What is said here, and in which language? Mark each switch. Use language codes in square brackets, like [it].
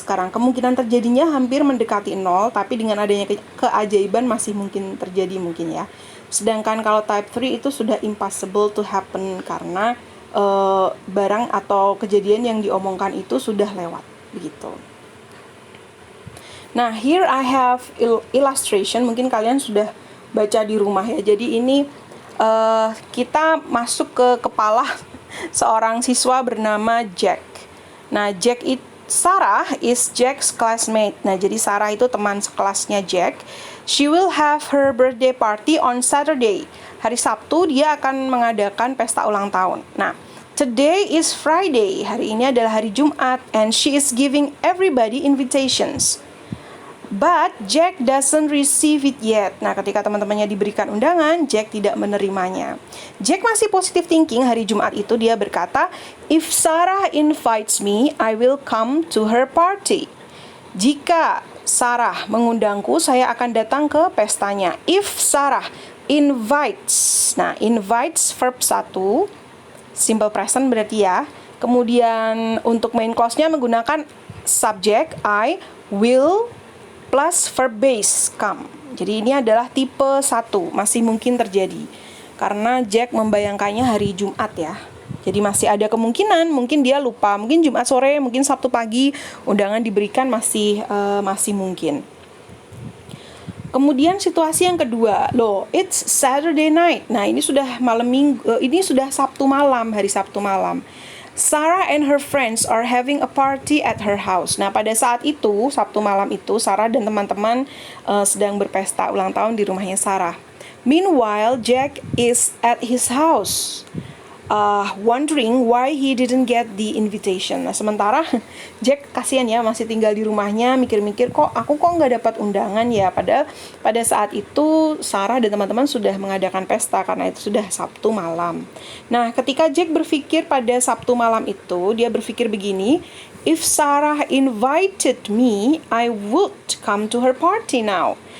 [id] Kemungkinan terjadinya hampir mendekati 0, tapi dengan adanya keajaiban masih mungkin terjadi mungkin ya. Sedangkan kalau type 3 itu sudah [en] impossible to happen [id] karena barang atau kejadian yang diomongkan itu sudah lewat begitu. [en] Nah, here I have illustration. [id] Mungkin kalian sudah baca di rumah ya. Jadi ini kita masuk ke kepala seorang siswa bernama Jack. [en] Nah, Sarah is Jack's classmate. [id] Nah, jadi Sarah itu teman sekelasnya Jack. [en] She will have her birthday party on Saturday. [id] Hari Sabtu dia akan mengadakan pesta ulang tahun. Nah, [en] today is Friday. [id] Hari ini adalah hari Jumat [en] and she is giving everybody invitations. But Jack doesn't receive it yet. [id] Nah, ketika teman-temannya diberikan undangan, Jack tidak menerimanya. Jack masih [en] positive thinking. [id] Hari Jumat itu dia berkata, [en] if Sarah invites me, I will come to her party. [id] Jika Sarah mengundangku, saya akan datang ke pestanya. [en] If Sarah invites. Nah, invites verb 1, simple present [id] berarti ya. Kemudian untuk main clause-nya menggunakan subject, [en] I will plus verb base come. [id] Jadi ini adalah tipe 1, masih mungkin terjadi. Karena Jack membayangkannya hari Jumat ya. Jadi masih ada kemungkinan, mungkin dia lupa, mungkin Jumat sore, mungkin Sabtu pagi undangan diberikan masih mungkin. Kemudian situasi yang kedua, [en] it's Saturday night. [id] Nah, ini sudah ini sudah Sabtu malam, hari Sabtu malam. [en] Sarah and her friends are having a party at her house. [id] Nah, pada saat itu, Sabtu malam itu, Sarah dan teman-teman sedang berpesta ulang tahun di rumahnya Sarah. [en] Meanwhile, Jack is at his house, wondering why he didn't get the invitation. [id] Nah, sementara Jack kasihan ya, masih tinggal di rumahnya, mikir-mikir aku nggak dapat undangan ya. Padahal pada saat itu Sarah dan teman-teman sudah mengadakan pesta karena itu sudah Sabtu malam. Nah, ketika Jack berpikir pada Sabtu malam itu, dia berpikir begini, [en] if Sarah invited me, I would come to her party now.